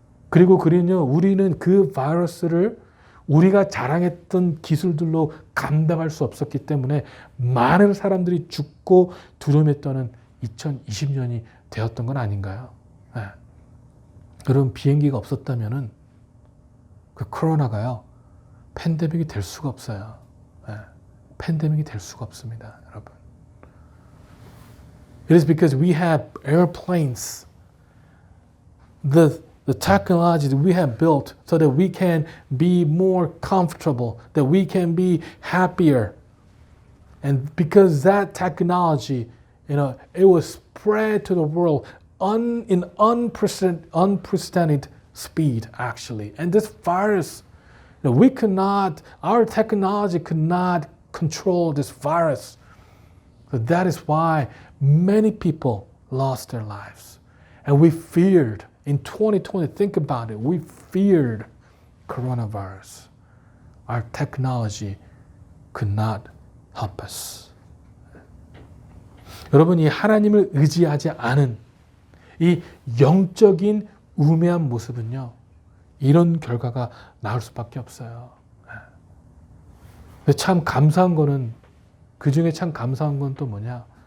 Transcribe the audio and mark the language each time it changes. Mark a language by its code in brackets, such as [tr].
[ko] 그리고 우리는 그 바이러스를 우리가 자랑했던 기술들로 감당할 수 없었기 때문에 많은 사람들이 죽고 두려움에 떠는 2020년이 되었던 건 아닌가요? 네. 여러분 비행기가 없었다면은 그 코로나가요 팬데믹이 될 수가 없어요. 네. 팬데믹이 될 수가 없습니다, 여러분. [en] It is because we have airplanes, the technology that we have built so that we can be more comfortable, that we can be happier. And because that technology, it was spread to the world in unprecedented speed, actually. And this virus, our technology could not control this virus. So that is why many people lost their lives. And we feared, in 2020, think about it, we feared coronavirus. Our technology could not help us. [ko] 여러분, 이 하나님을 의지하지 않은 이 영적인 우매한 모습은요, 이런 결과가 나올 수밖에 없어요. 근데 참 감사한 거는, 그 중에 참 감사한 건 또 뭐냐?